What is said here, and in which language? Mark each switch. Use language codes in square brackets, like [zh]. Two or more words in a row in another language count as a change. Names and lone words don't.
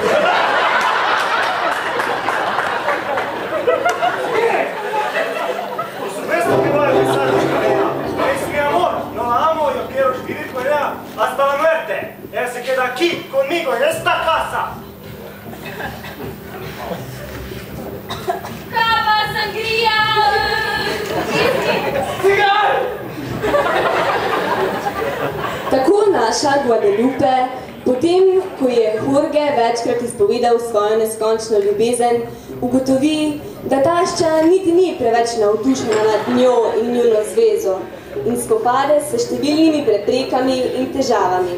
[es] Por supuesto que voy a casarme con ella. Es mi amor, no la amo, yo quiero vivir con ella hasta la muerte. Ella se queda aquí conmigo en esta casa. ¡Cava, sangría! ¡Cigar! [sl] Tako naša Guadalupe, potem, ko je Jorge večkrat izpovedal svojo neskončno ljubezen, ugotovi, da tašča niti ni preveč navdušena nad njo in njuno zvezo in spopade s številnimi preprekami in težavami.